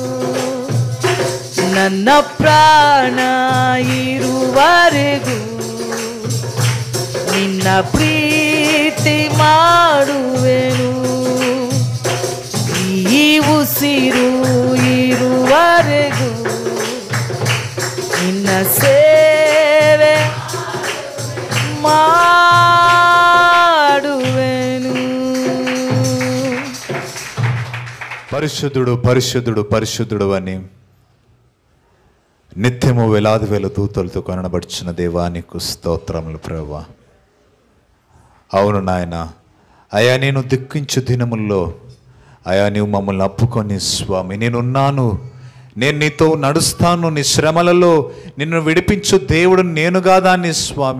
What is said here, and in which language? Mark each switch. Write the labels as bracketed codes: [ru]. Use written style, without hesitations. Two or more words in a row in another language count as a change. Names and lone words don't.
[kn] ನನ್ನ ಪ್ರಾಣ ಇರುವರೆಗೂ ನಿನ್ನ ಪ್ರೀತಿ ಮಾಡುವೆನು. ಈ ಉಸಿರು ಇರುವರೆಗೂ ನಿನ್ನ ಸೇವೆ ಮಾಡುವೆನು. [te] పరిశుద్ధుడు పరిశుద్ధుడు పరిశుద్ధుడు అని నిత్యము వేలాది వేల దూతలతో కనబడుచున్న దేవా నీకు స్తోత్రములు ప్రభువా. అవును నాయన, అయా నేను దుఃఖించు దినముల్లో అయా నీవు మమ్మల్ని అప్పుకొని స్వామి, నేనున్నాను, నేను నీతో నడుస్తాను, నీ శ్రమలలో నిన్ను విడిపించు దేవుడు నేను కాదాన్ని స్వామి.